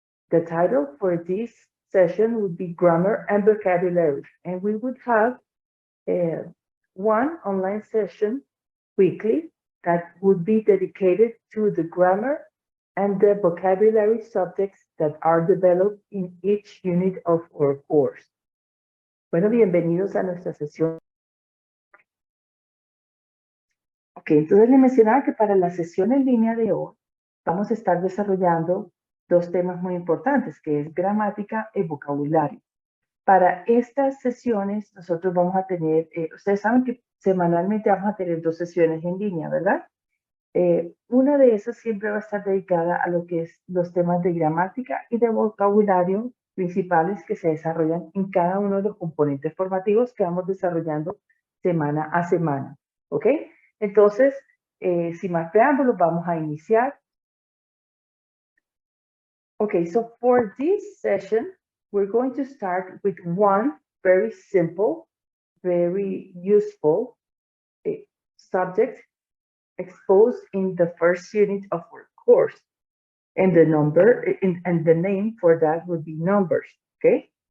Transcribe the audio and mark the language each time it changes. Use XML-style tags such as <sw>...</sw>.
<en>The title for this session would be Grammar and Vocabulary, and we would have uh, one online session weekly that would be dedicated to the grammar and the vocabulary subjects that are developed in each unit of our course.</en> <es>Bueno, bienvenidos a nuestra sesión. Ok, entonces le mencionaba que para la sesión en línea de hoy vamos a estar desarrollando dos temas muy importantes, que es gramática y vocabulario. Para estas sesiones nosotros vamos a tener, ustedes saben que semanalmente vamos a tener dos sesiones en línea, ¿verdad? Una de esas siempre va a estar dedicada a lo que es los temas de gramática y de vocabulario principales que se desarrollan en cada uno de los componentes formativos que vamos desarrollando semana a semana, ¿ok? Entonces, sin más preámbulos, vamos a iniciar.</es> <en>Okay, so for this session, we're going to start with one very simple, very useful subject exposed in the first unit of our course. And the and the name for that would be numbers, okay?</en>